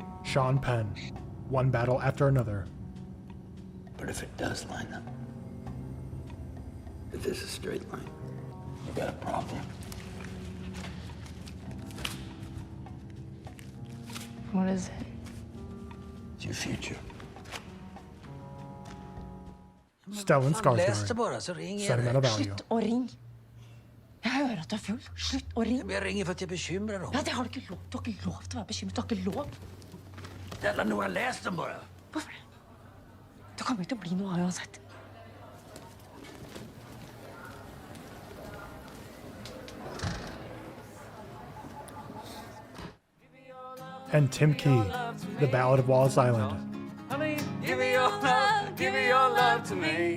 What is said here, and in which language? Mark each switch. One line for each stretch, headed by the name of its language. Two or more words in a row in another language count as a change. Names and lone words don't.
English: Sean Penn, one battle after another. But if it does line up, if it's a straight line, you got a problem. What is it? It's your future. Stellan
Swedish: läs det bara, så
English: Skarsgård,
Swedish: ringer jag
English: sentimental
Swedish: dig.
English: value.
Norwegian: Slutt å ringe. Jeg hører at du er full. Slutt å ringe.
Swedish: Jag ringer för att jag är bekymrad om
Norwegian: Ja, det har du ikke lov. Du har ikke lov til å være bekymret. Du har ikke lov.
Swedish: Snälla Nora, läs den bara.
Norwegian: Hvorfor det? Det kommer ikke til å bli noe av uansett.
English: And Tim Key, The Ballad of Wallace Island. Honey, give me your love to me.